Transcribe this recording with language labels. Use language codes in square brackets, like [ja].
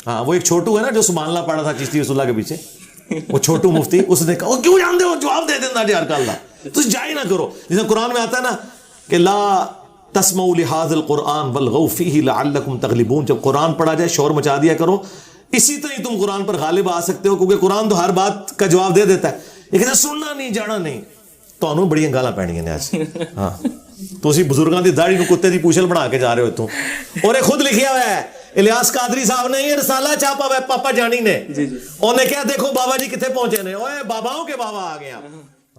[ur] ہاں, وہ ایک چھوٹو ہے نا جو سبحان اللہ پڑھا تھا چشتی رسول اللہ کے پیچھے, وہ چھوٹو مفتی, اس نے کہا کیوں جانتے ہو, جواب دے دینا جی [pa] ہر گل دا, تسی جا ہی نہ کرو. [ur] جیسے قرآن میں آتا ہے نا کہ [ar] لا تسمعوا لهذا القرآن والغوا فيه لعلكم تغلبون, [ur] جب قرآن پڑھا جائے شور مچا دیا کرو, اسی طرح تم قرآن پر غالب آ سکتے ہو, کیونکہ قرآن تو ہر بات کا جواب دے دیتا ہے. لیکن سننا نہیں, جانا نہیں. [pa] تو بڑی گالاں پینیاں نے اج. ہاں, تو اسی بزرگاں دی داڑھی نو کتے دی پوچھل بنا کے جا رہے ہو اتوں. [ur] اور یہ خود لکھیا ہوا ہے الیاس قادری صاحب نے, یہ رسالہ چھاپا ہوا ہے پاپا جانی نے. انہوں نے کہا دیکھو بابا جی کتنے پہنچے نے, اوے باباؤں کے بابا آ گیا.